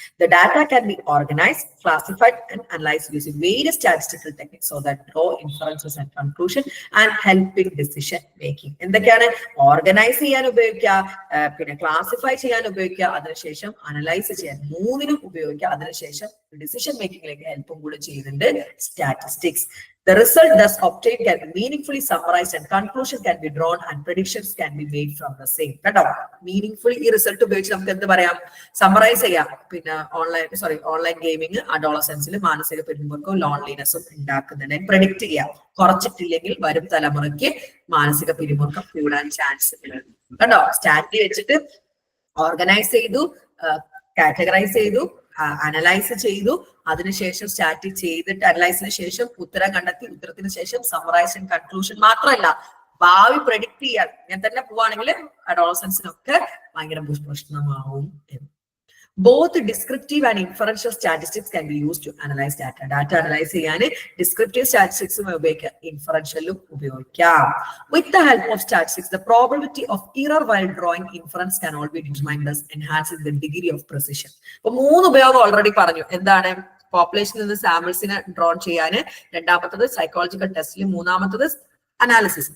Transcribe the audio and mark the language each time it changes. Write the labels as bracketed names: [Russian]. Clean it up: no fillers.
[English] The data can be organised, classified and analysed using various statistical techniques so that draw inferences and conclusion and helping decision making. എന്തൊക്കെയാണ്? [Malayalam] Organise ചെയ്യാൻ ഉപയോഗിക്കുക, പിന്നെ classify ചെയ്യാൻ ഉപയോഗിക്കുക, അതിനുശേഷം analyse ചെയ്യാൻ, മൂന്നിനും ഉപയോഗിക്കുക. അതിനുശേഷം ഡിസിഷൻ മേക്കിംഗിലേക്ക് ഹെൽപ്പും കൂടെ ചെയ്യുന്നുണ്ട് statistics. [English] The result thus obtained can be meaningfully summarized and conclusion can be drawn and predictions can be made from the same. [Malayalam] കേട്ടോ, മീനിങ്ഫുള്ളി ഈ റിസൾട്ട് ഉപയോഗിച്ച് നമുക്ക് എന്ത് പറയാം? സമ്മറൈസ് ചെയ്യാം. പിന്നെ ഓൺലൈൻ ഗെയിമിങ് അഡോളസൻസിൽ മാനസിക പിരിമുറുക്കവും ലോൺലിനെസ്സും ഉണ്ടാക്കുന്നുണ്ട്. പ്രെഡിക്റ്റ് ചെയ്യാം. കുറച്ചിട്ടില്ലെങ്കിൽ വരും തലമുറയ്ക്ക് മാനസിക പിരിമുറുക്കം കൂടാൻ ചാൻസ് ഉണ്ട്. കേട്ടോ, സ്റ്റാറ്റി വെച്ചിട്ട് ഓർഗനൈസ് ചെയ്തു, കാറ്റഗറൈസ് ചെയ്തു, അനലൈസ് ചെയ്തു, അതിനുശേഷം സ്റ്റാറ്റി ചെയ്തിട്ട് അനലൈസിന് ശേഷം ഉത്തരം കണ്ടെത്തി, ഉത്തരത്തിന് ശേഷം സമ്മറൈസ് ആൻഡ് കൺക്ലൂഷൻ മാത്രമല്ല, ഭാവി പ്രഡിക്ട് ചെയ്യാൻ ഞാൻ തന്നെ പോവാണെങ്കിൽ അഡോളസൻസിനൊക്കെ ഭയങ്കര പ്രശ്നമാവും. [English] Both descriptive and inferential statistics can be used to analyze data. [Malayalam] Data analyze ചെയ്യാന് descriptive statistics ഉപയോഗിക്കാം, inferential ഉപയോഗിക്കാം. [English] With the help of statistics, the probability of error while drawing inference can all be determined, thus enhancing the degree of precision. [Malayalam] അപ്പൊ മൂന്ന് ഉപയോഗം already പറഞ്ഞു. എന്താണ്? പോപ്പുലേഷനിൽ നിന്ന് സാമ്പിൾസിനെ drone ചെയ്യാന്, രണ്ടാമത്തത് സൈക്കോളജിക്കൽ ടെസ്റ്റിൽ, മൂന്നാമത്തത് അനാലിസിസ്.